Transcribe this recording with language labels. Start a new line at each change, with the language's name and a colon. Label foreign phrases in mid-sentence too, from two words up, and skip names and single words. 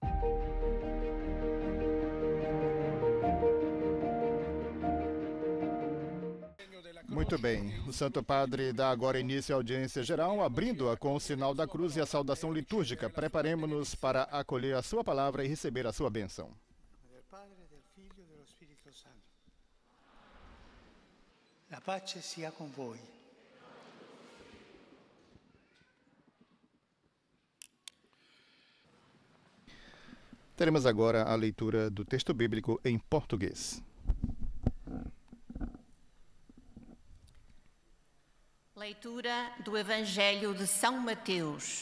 Portuguese: Muito bem, o Santo Padre dá agora início à audiência geral, abrindo-a com o sinal da cruz e a saudação litúrgica. Preparemo-nos para acolher a sua palavra e receber a sua bênção.
Italian: La pace sia con voi.
Portuguese: Teremos agora a leitura do texto bíblico em português. Leitura do Evangelho de São Mateus.